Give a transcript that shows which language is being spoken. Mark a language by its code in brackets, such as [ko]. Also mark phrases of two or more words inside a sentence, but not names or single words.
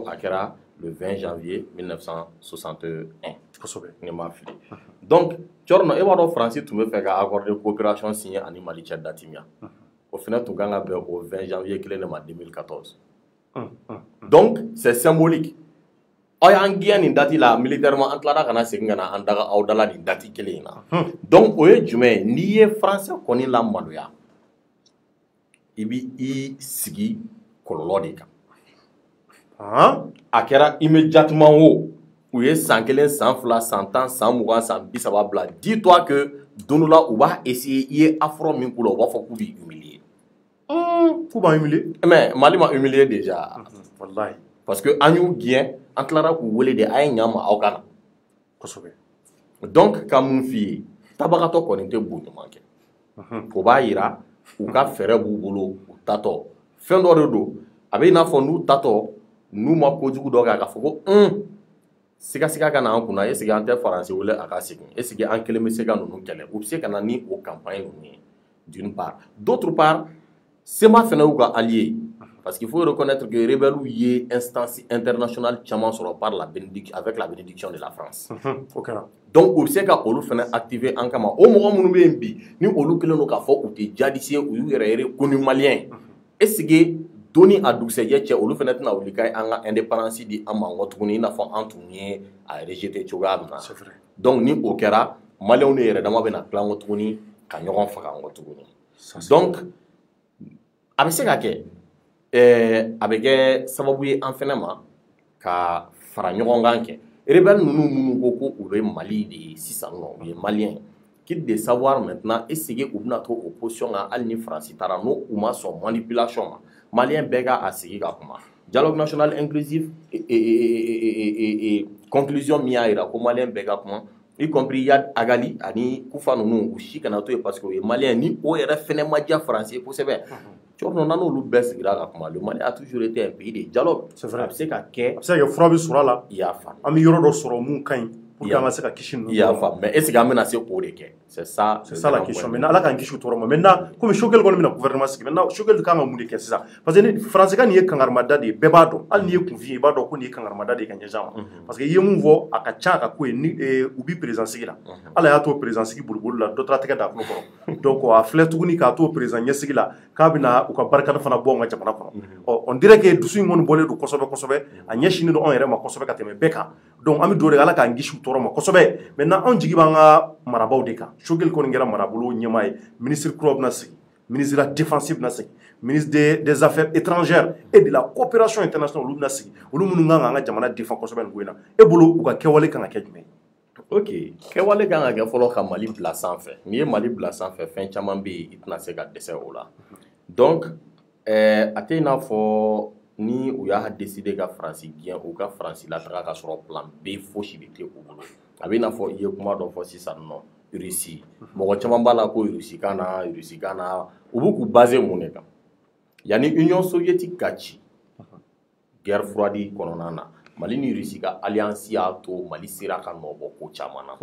[bm] a kɛra [fr] le 20 janvier 1961 [bm] kosɛbɛ ne m'a fili donc Tchorno e b'a dɔn Faransi tun bɛ fɛ ka [fr] accord de coopération signé [bm] ani Mali cɛ date min o fana tun kan ka bɛn o 20 janvier kelen de ma 2014 [fr] donc c'est symbolique [bm] aw y'an gɛn nin date la militairement an tilara ka na segin ka na an daga aw dala nin date kelen in na donc o ye jumɛn ye n'i ye français kɔni lamaloya i b'i sigi kɔlɔlɔ de kan a kɛra immédiatement o u ye san kelen san fila san tan san mugan san 30 bila [fr] dis-toi que [bm] don dɔ la u b'a essayer i ye affront min k'u la u b'a fɔ k'u b'i humilier k'u b'a humilier [fr] mais Mali ma humilier déjà [bm] wallahi [fr] parce que [bm] an y'u gɛn an tilara k'u wele de a ye ɲa ma aw ka na kosɛbɛ donc ka mun f'i ye tabagatɔ kɔni tɛ bon ɲuman kɛ o b'a yira u ka fɛɛrɛ b'u bolo u tatɔ fɛn dɔ de don a bɛ i n'a fɔ n'u tatɔ n'u ma kojugu dɔ kɛ a ka fɔ ko siga ka na an kunna [fr] est-ce que [bm] an tɛ Faransi wele a ka segin [fr] est-ce que [bm] an kelen bɛ se ka ninnu kɛlɛ u bɛ se ka na ni o campagne ninnu ye [fr] d'une part d'autre part [bm] SEMA fana y'u ka allié [fr] parce qu'il faut reconnaître que rebelles [bm] ye [fr] instance internationale [bm] caman sɔrɔ [fr] par avec la bénédiction de la France [bm] donc u bɛ se ka olu fana activer an kama o mɔgɔ minnu bɛ yen bi ni olu kelen don k'a fɔ u tɛ djihadiste ye u y'u yɛrɛ [fr] reconnu malien est-ce que [bm] doni a dugusɛjɛ cɛ olu fana tɛna wuli k'a an ka indépendance di an ma nkɔ tuguni i n'a fɔ an tun ye a rejeté cogoya min na donc ni o kɛra maliyɛnw de yɛrɛ dama bɛna tila nkɔ tuguni ka ɲɔgɔn faga nkɔ tuguni donc a bɛ se ka kɛ a bɛ kɛ sababu ye an fana ma ka fara ɲɔgɔn kan kɛ rebelle ninnu minnu ko ko u bɛ Mali de ye sisan nɔ u ye maliyɛn [fr] qu'il de savoir maintenant est-ce que [bm] u bɛna to o position kan hali ni Faransi taara n'u ma sɔn manipulation ma maliyɛn bɛɛ ka a sigi ka kuma [fr] dialogue national inclusif [bm] conclusion min y'a jira ko maliyɛn bɛɛ ka kuma [fr] y compris [bm] Yad Agali ani Kufa ninnu u si kana to yen [fr] parce que [bm] o ye maliyɛn ni o yɛrɛ fɛnɛ ma diya Faransi ye kosɛbɛ Tchorno n'olu bɛɛ sigira ka kuma [fr] le Mali a toujours été un pays de dialogue [bm] a bɛ se ka kɛ fura bɛ sɔrɔ a la i y'a faamu an bɛ yɔrɔ dɔ sɔrɔ mun ka ɲi [fr] pour que [bm] an ka se ka kisi ninnu i y'a faamu [fr] mais est ce que [bm] an bɛna se k'o de kɛ [fr] c'est ça la question maintenant [bm] ala k'an kisi o tɔɔrɔ ma [fr] maintenant comme [bm] Choguel kɔni bɛna gouvernement sigi maintenant Choguel kan ka mun de kɛ sisan [fr] parce que [bm] ni Faransikan nin ye kangarimada de ye bɛɛ b'a dɔn hali n'i ye kunfin ye i b'a dɔn ko nin ye kangarimada de ye ka ɲɛsin a ma [fr] parce que [bm] i ye mun fɔ a ka ca a ka ko ye ni u bi président sigi la ala y'a to président sigi boliboli la dɔ taara tɛgɛ da a kulo kɔrɔ donc a filɛ tuguni k'a to président ɲɛsigi la k'a bɛna u ka barikada fana bɔ an ka jamana kɔnɔ [fr] on dirait que [bm] dusu in kɔni bɔlen don kosɛbɛ kosɛbɛ a ɲɛsinnen don anw yɛrɛ ma kosɛbɛ ka tɛmɛ bɛɛ kan donc an bɛ dugawu de ala k'an kisi u tɔɔrɔ ma kosɛbɛ maintenant anw jigi b'an ka marabaw de kan Choguel kɔni kɛra marabolo ɲɛmaa ye ministre kura bɛna sigi [fr] ministre de la défense [bm] bɛna sigi [fr] ministre des affaires étrangères et de la coopération internationale [bm] olu bɛna sigi olu minnu kan k'an ka jamana défend kosɛbɛ nin ko in na e bolo u ka kɛwale kan ka kɛ jumɛn ok kɛwale kan ka kɛ fɔlɔ ka Mali bila sanfɛ n'i ye Mali bila sanfɛ fɛn caman bɛ yen i tɛna se ka dɛsɛ o la donc a tɛ i n'a fɔ ni u y'a décidé ka Faransi gɛn u ka Faransi lataga ka sɔrɔ [fr] plan B [bm] fosi de tɛ u bolo a bɛ i n'a fɔ i ye kuma dɔ fɔ sisan nɔ Russie mɔgɔ caman b'a la ko Russie kan na u b'u k'u basé mun de kan yanni [fr] Union soviétique [bm] ka ci [fr] guerre froide [bm] kɔnɔna na Mali ni Russie ka alliance y'a to Mali sera ka nɔ bɔ ko caman na.